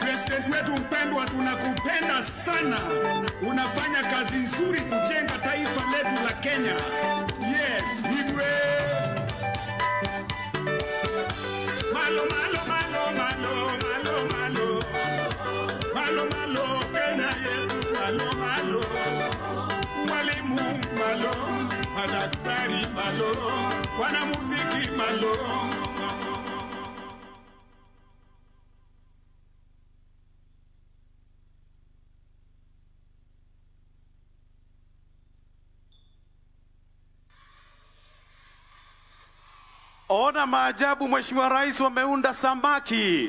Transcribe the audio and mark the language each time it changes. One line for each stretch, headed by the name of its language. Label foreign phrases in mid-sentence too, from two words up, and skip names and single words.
Swahili: President wetu mpendwa, tunakupenda sana. Unafanya kazi nzuri kujenga taifa letu la Kenya.
English: Yes, Igwe.
Luo (Kenya and Tanzania): Malo, malo, malo, malo, malo, malo. Malo, malo, Kenya yetu, malo, malo. Walimu, malo. Madaktari, malo. Wanamuziki, malo.
Swahili: Ona maajabu, Mheshimiwa Rais wameunda samaki.